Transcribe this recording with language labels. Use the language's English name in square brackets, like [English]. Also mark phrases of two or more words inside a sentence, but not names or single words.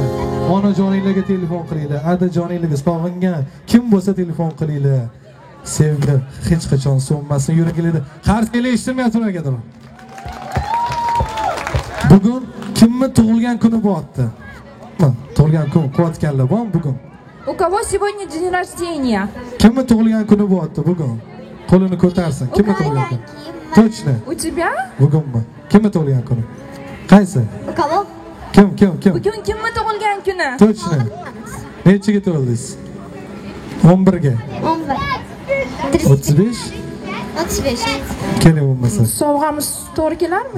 [Uzbek] Onajoninglarga telefon qilinglar. Adajoninglarga sog'ingan kim bo'lsa telefon qilinglar. Sevgi hech qachon so'nmasin yuraginglarda. Qarsanglar eshitilmayapti ulargadir. Bugun kimni tug'ilgan kuni bo'lyapti? Tug'ilgan kun qilayotganlar bormi bugun? [Russian] У кого сегодня день рождения? [Uzbek] Kimni tug'ilgan kuni bo'lyapti bugun? Qo'lini ko'tarsin. Kimni tug'ilgan kuni? [Russian] Точно. У тебя? [Uzbek] Bugunmi? Kimni tug'ilgan kuni? Qaysi? u kabo Kim? Bugun kimni tug'ilgan kuni? Точно. Nechiga tug'ildingiz? 11ga. 35? 35 Keling bo'lmasa. Sovg'amiz to'g'ri kelarmi?